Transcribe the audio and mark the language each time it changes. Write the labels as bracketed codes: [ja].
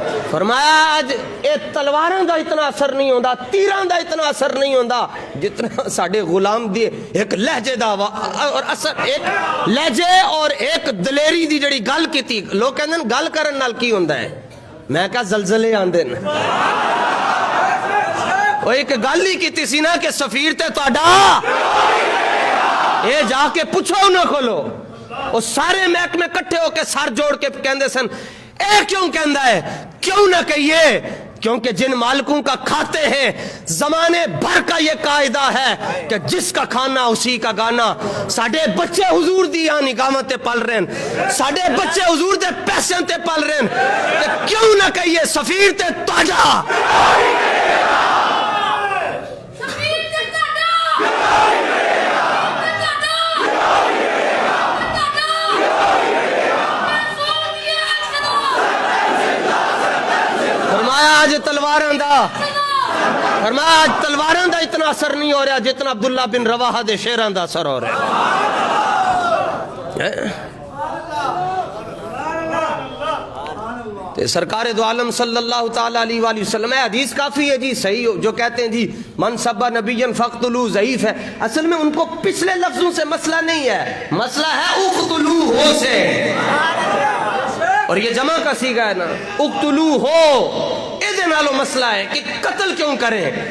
[pa] فرمایا آج اے تلواراں دا اتنا اثر نہیں ہوندا، تیراں دا اتنا اثر نہیں ہوندا جتنا ساڈے غلام دی ایک لہجے دا اور اثر، ایک لہجے اور ایک دلیری دی جڑی گل کیتی. لوگ کہندے گل کرن نال کی ہوندا ہے؟ میں کہا زلزلے آندے نے. او ایک گل ہی کیتی سی نا کہ سفیر تے تہاڈا اے جا کے پوچھو انہاں کولو. او سارے محکمے کٹھے ہو کے سر جوڑ کے کہندے سن اے کیوں کہندا ہے؟ کیوں نہ کہیے [ur] کیونکہ جن مالکوں کا کھاتے ہیں زمانے بھر کا یہ قاعدہ ہے کہ جس کا کھانا اسی کا گانا. [pa] ساڈے بچے حضور دی نگاہاں تے پل رہے ہیں, ساڈے بچے حضور دے پیسے تے پل رہے ہیں, تے کیوں نہ کہیے سفیر تے تاجا, آج تلواراں دا, فرمایا آج تلواراں دا اتنا اثر نہیں ہو رہا جتنا عبداللہ بن رواحہ دے شیراں دا اثر ہو رہا ہے. [ur] سرکار دو عالم صلی اللہ تعالیٰ علیہ وآلہ وسلم, حدیث کافی ہے جی صحیح جو کہتے ہیں جی [ar] من سبا نبیًا فاقتلوہ [ur] ضعیف ہے. اصل میں ان کو پچھلے لفظوں سے مسئلہ نہیں ہے, مسئلہ ہے اقتلوہ سے, اور یہ جمع کا صیغہ ہے نا, اقتلوہ [pa] ادھے نالو [ur] مسئلہ ہے کہ قتل کیوں کریں.